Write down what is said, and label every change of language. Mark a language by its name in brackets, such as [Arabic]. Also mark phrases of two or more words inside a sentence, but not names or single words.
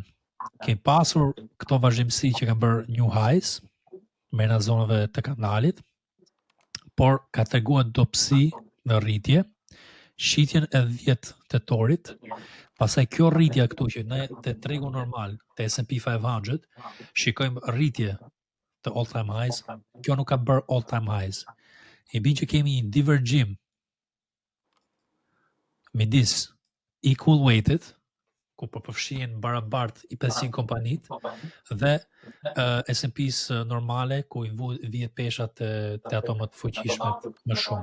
[Albanian] Ke pasur këto vazhdimsi që kanë bërë [English] new highs [Albanian] brenda zonave të kanalit, por ka treguar dobësi në rritje, shitjen e 10 tetorit, pastaj kjo rritja këtu që ne te tregu normal, te S&P 500, shikojmë rritje të [English] all-time highs, [Albanian] kjo nuk ka bërë [English] all-time highs. [Albanian] I bin që kemi një divergjim midis [English] equal weighted, [Albanian] ku përfshihen barabart i 500 kompanit, dhe S&P-s normale, ku i vihet peshat të ato më të fuqishme më shumë.